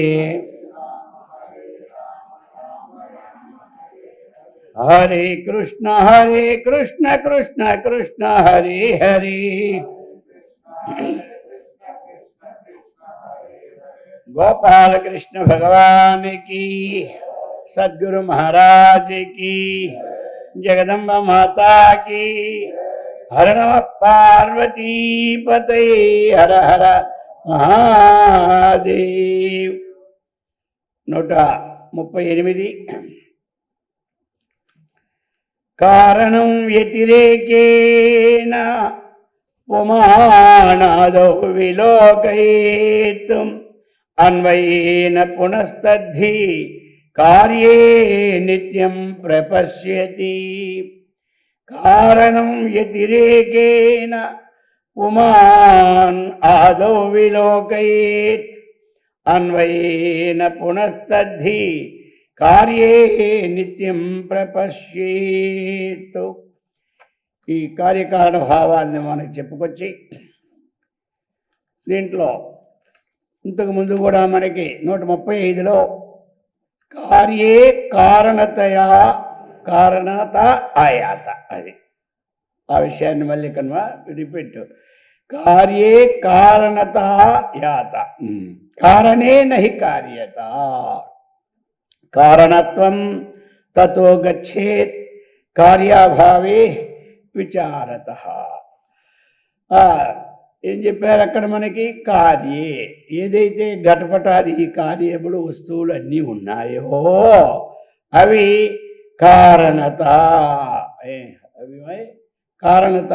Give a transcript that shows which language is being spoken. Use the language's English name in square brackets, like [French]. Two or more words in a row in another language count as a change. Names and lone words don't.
[Hindi] हरे कृष्ण कृष्ण कृष्ण हरे हरे गोपाल कृष्ण भगवान की, सद्गुरु महाराज की, जगदम्बा माता की। [Sanskrit] हर नमः पार्वती पतये हर हर महादेव। 138 कारणं व्यतिरेकेन पुमानादौ विलोकयेतुम् अन्वयेन पुनस्तद्धि कार्ये नित्यं प्रपश्यति। कारणं व्यतिरेकेन पुमान् आदौ विलोकयेत् अन्वयेन पुनस्तद्धि కార్యే నిత్యం ప్రపశ్యేత్. [Telugu] ఈ కార్యకారణ భావాన్ని మనం చెప్పుకొచ్చి దీంట్లో ఇంతకుముందు కూడా మనకి 135లో [Sanskrit] కార్యే కారణతయా కారణత ఆయాత, [Telugu] అది ఆ విషయాన్ని మళ్ళీ [English] come on repeat. [Sanskrit] కార్యే కారణత యాత కారణే నహి కార్యత. कारणत्वं ततो गच्छेत् कार्याभावे విచారత. [Telugu] ఏం చెప్పారు అక్కడ మనకి? కార్యే, ఏదైతే ఘటపటాది కార్యములు వస్తువులు అన్నీ ఉన్నాయో అవి కారణత. అవి కారణత.